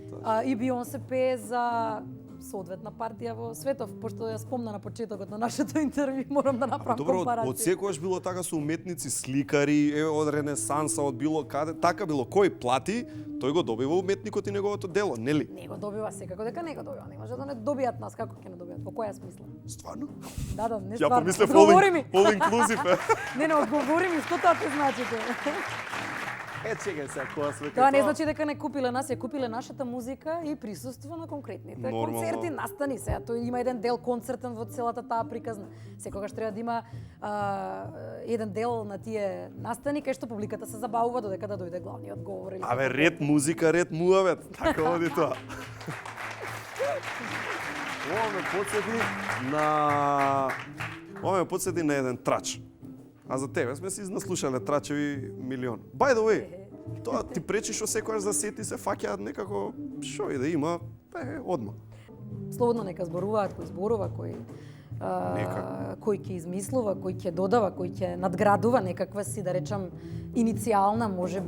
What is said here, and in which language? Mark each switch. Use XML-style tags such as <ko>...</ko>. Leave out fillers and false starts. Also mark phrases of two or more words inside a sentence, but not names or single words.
<mk>И Бионсе пее за соодветна партија во светов, пошто ја спомна на почетокот на нашето интервју, морам да направам компарација. Добро, од секогаш било така со уметници, сликари, од Ренесанса, од било каде, така било. Кој плати, тој го добива уметникот и неговото дело, нели? Не го добива, секако дека не го добива. Не може да не добијат нас, како ќе не добијат? Во која смисла? Стварно? Да, не Ја стварно. помислев Одговори ми.</mk> <en>all inclusive.</en> <mk>Не, одговори ми, што тоа те значите? Чекај сега, која свека Тоа не значи дека не купиле нас, ја купиле нашата музика и присуство на конкретните Нормално. концерти, настани сега. Тој има еден дел концертен во целата таа приказна. Секогаш треба да има еден дел на тие настани кај што публиката се забавува додека да дојде главниот говор или Абе, ред музика, ред муавет. Така оди тоа. Ова ме подсети на еден трач. А за тебе сме си наслушале трачеви милион.</mk> <en>By the way,</en> <mk>тоа ти пречи што секојаш за сети се фаќаат некако шо и да има, одма. Слободно нека зборуваат, кој зборува, кој ќе измислува, кој ќе додава, кој ќе надградува некаква си, да речам, иницијална, можеби...</mk>